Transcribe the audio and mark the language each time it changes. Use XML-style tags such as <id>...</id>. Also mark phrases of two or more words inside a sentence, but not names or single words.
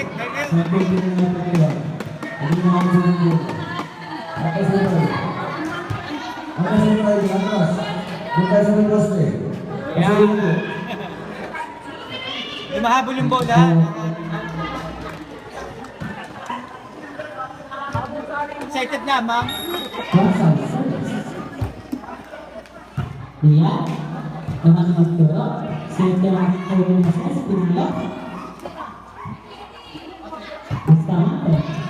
<tl>Leo. Yung mahabol yung bola. Excited na, ma'am.</tl> <id>Dia, teman Arturo, sedang proses pindah. Bisa mandek.</id>